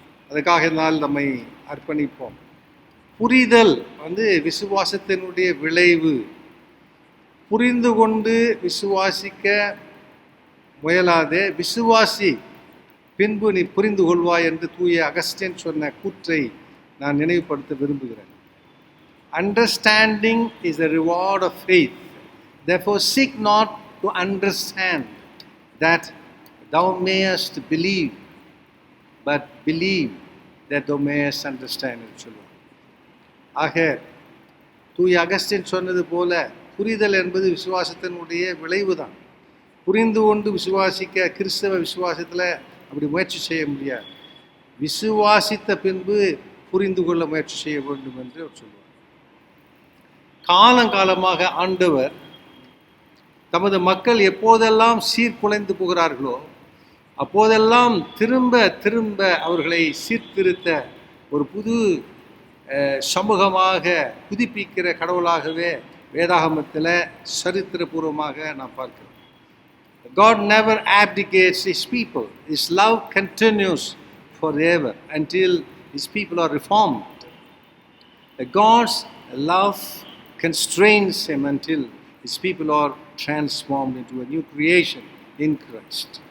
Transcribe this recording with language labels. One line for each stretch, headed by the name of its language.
Tamil: அதுக்காக நாள் நம்மை அர்ப்பணிப்போம். புரிதல் விசுவாசத்தினுடைய விளைவு. புரிந்து கொண்டு விசுவாசிக்க முயலாதே, விசுவாசி, பின்பு நீ புரிந்து கொள்வாய் என்று தூய அகஸ்டின் சொன்ன கூற்றை நான் நினைவுபடுத்த விரும்புகிறேன்.
English: Understanding is the reward of faith. Therefore seek not to understand, that thou mayest believe, but believe that thou mayest understand
Tamil: என்று சொல்லுவார். ஆக தூய அகஸ்டின் சொன்னது போல புரிதல் என்பது விசுவாசத்தினுடைய விளைவு தான். புரிந்து கொண்டு விசுவாசிக்க கிறிஸ்தவ விசுவாசத்தில் அப்படி முயற்சி செய்ய முடியாது. விசுவாசித்த பின்பு புரிந்து கொள்ள முயற்சி செய்ய வேண்டும் என்று அவர் சொல்லுவார். காலங்காலமாக ஆண்டவர் தமது மக்கள் எப்போதெல்லாம் சீர்குலைந்து போகிறார்களோ அப்போதெல்லாம் திரும்ப திரும்ப அவர்களை சீர்திருத்த ஒரு புது சமூகமாக புதுப்பிக்கிற கடவுளாகவே வேதாகமத்தில் சரித்திரபூர்வமாக நாம் பார்க்கிறோம்.
English: God never abdicates his people. His love continues forever until his people are reformed. God's love constrains him until his people are transformed into a new creation in Christ.